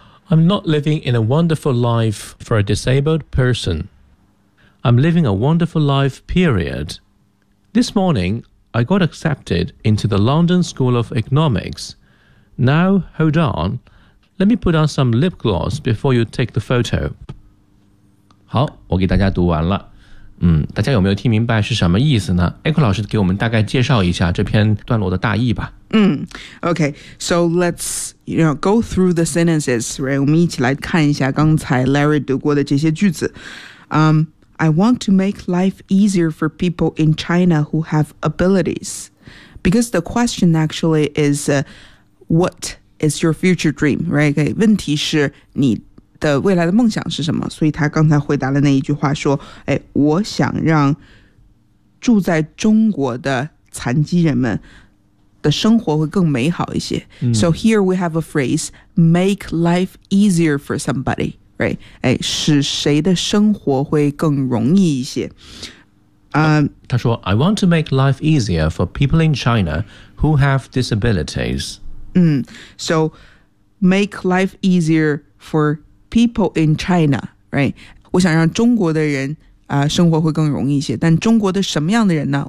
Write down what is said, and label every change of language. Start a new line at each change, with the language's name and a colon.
English: I'm not living in a wonderful life for a disabled person. I'm living a wonderful life, period. This morning, I got accepted into the London School of Economics. Now, hold on. Let me put on some lip gloss before you take the photo.
Chinese: 好，我给大家读完了。大家有没有听明白是什么意思呢 ？Echo 老师给我们大概介绍一下这篇段落的大意吧。
English: Okay, so let's go through the sentences, right?
Chinese: 我们一起来看一下刚才 Larry 读过的这些句子。
English: I want to make life easier for people in China who have abilities. Because the question actually is, what is your future dream, right?
Chinese: Okay, 问题是你的未来的梦想是什么？所以他刚才回答了那一句话说，哎，我想让住在中国的残疾人们的生活会更美好一些。
English: So here we have a phrase, make life easier for somebody.
Chinese: Right, 哎，使谁的生活会更容易一些？他说
English: ，I want to make life easier for people in China who have disabilities. So make life easier for people in China, right?
Chinese: 我想让中国的人生活会更容易一些。但中国的什么样的人呢？